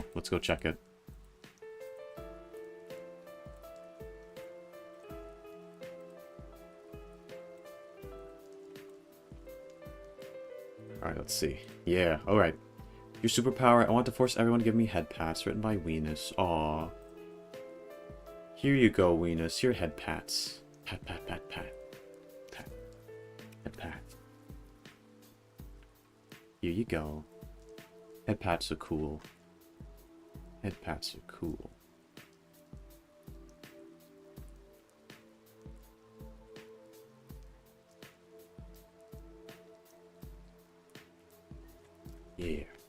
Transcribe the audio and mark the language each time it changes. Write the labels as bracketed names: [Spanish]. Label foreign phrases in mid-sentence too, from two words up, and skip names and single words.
[English] Let's go check it. Alright, let's see. Yeah, alright. Your superpower, I want to force everyone to give me head pats, written by Weenus. Aww. Here you go, Weenus. Your head pats. Pat, pat, pat, pat. Pat. Head pat. Here you go. Head pats are cool. Head pats are cool. Yeah.